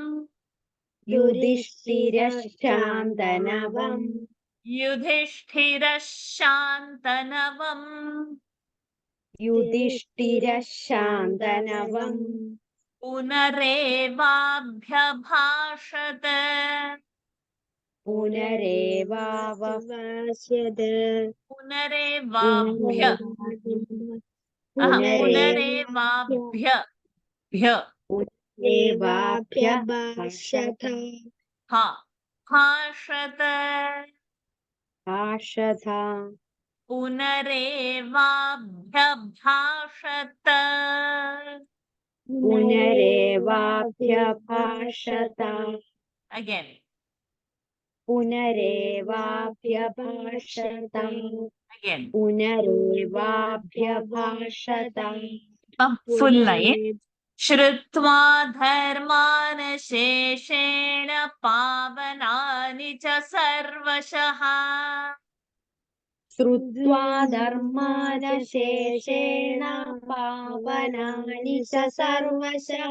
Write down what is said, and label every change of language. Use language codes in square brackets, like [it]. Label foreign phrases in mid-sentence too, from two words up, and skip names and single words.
[sa] യുധിഷ്ഠിരശാന്തനവം. യുധിഷ്ഠിരഃ ശാന്തനവം. യുധിഷ്ഠിരശാന്തനവം. പുനരേവാഭ്യഭാഷത. पुनरेवावभाष्यत पुनरेवाभ्य पुनरेवाभ्य भ्य पुनरेवाभ्यभाषत हा भाषत भाषत पुनरेवाभ्यभाषत पुनरेवाभ्यभाषत [en] again [sa] पुनरेवाभ्यभाषत [en] again [sa] पुनरेवाभ्यभाषत [en] full line [sa] श्रुत्वा धर्मान् शेषेण पावनानि च सर्वशः श्रुत्वा धर्मान् शेषेण पावनानि च सर्वशः